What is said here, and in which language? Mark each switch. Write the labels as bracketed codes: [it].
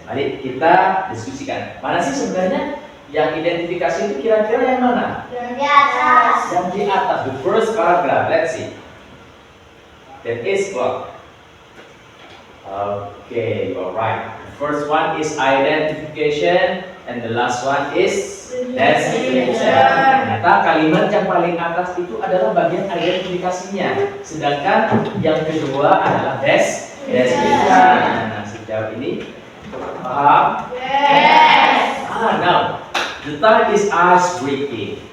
[id] Mari kita diskusikan. Mana sih sebenarnya yang identifikasi itu kira-kira yang mana? Yang di atas. Yang di atas. [en] The first paragraph. Let's see. That is clock. Okay, alright. The first one is identification and the last one is description. [id] Ternyata kalimat yang paling atas itu adalah bagian identifikasinya, sedangkan yang kedua adalah description. Nah, sejauh ini paham? [en] Yes. Now the time is ice breaking.